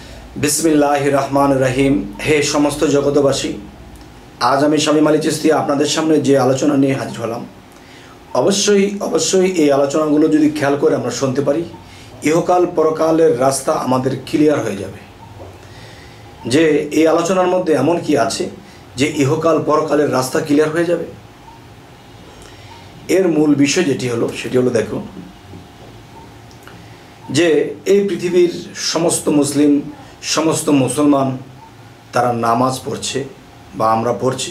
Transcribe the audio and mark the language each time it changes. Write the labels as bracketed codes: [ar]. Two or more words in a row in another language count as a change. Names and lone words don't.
[ar] بسم الله الرحمن الرحيم. [bn] হে সমস্ত জগতবাসী, আজ আমি শামীম আলী চিশতী আপনাদের সামনে যে আলোচনা নিয়ে হাজির হলাম, অবশ্যই এই আলোচনাগুলো যদি খেয়াল করে আমরা শুনতে পারি, ইহকাল পরকালের রাস্তা আমাদের ক্লিয়ার হয়ে যাবে। যে এই আলোচনার মধ্যে এমন কি আছে যে ইহকাল পরকালের রাস্তা ক্লিয়ার হয়ে যাবে? এর মূল বিষয় যেটি হলো সেটি হলো, দেখো যে এই পৃথিবীর সমস্ত মুসলিম, সমস্ত মুসলমান তারা নামাজ পড়ছে বা আমরা পড়ছি।